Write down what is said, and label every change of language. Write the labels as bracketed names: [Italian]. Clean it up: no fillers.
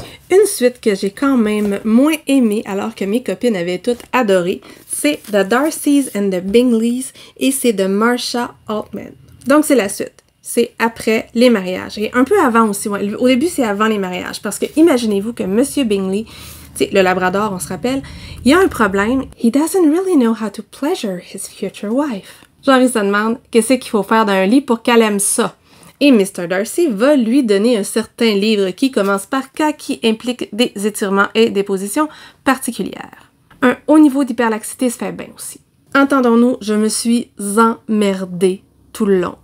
[French] Une suite que j'ai quand même moins aimée alors que mes copines avaient toutes adoré, c'est The Darcys and the Bingleys et c'est de Marcia Altman. Donc c'est la suite. C'est après les mariages. Et un peu avant aussi. Ouais. Au début, c'est avant les mariages. Parce que imaginez-vous que Monsieur Bingley, le Labrador, on se rappelle, il y a un problème. [English] He doesn't really know how to pleasure his future wife. [French] Genre, il se demande qu'est-ce qu'il faut faire dans un lit pour qu'elle aime ça. Et Mr. Darcy va lui donner un certain livre qui commence par K, qui implique des étirements et des positions particulières. Un haut niveau d'hyperlaxité se fait bien aussi. Entendons-nous, je me suis emmerdée tout le long.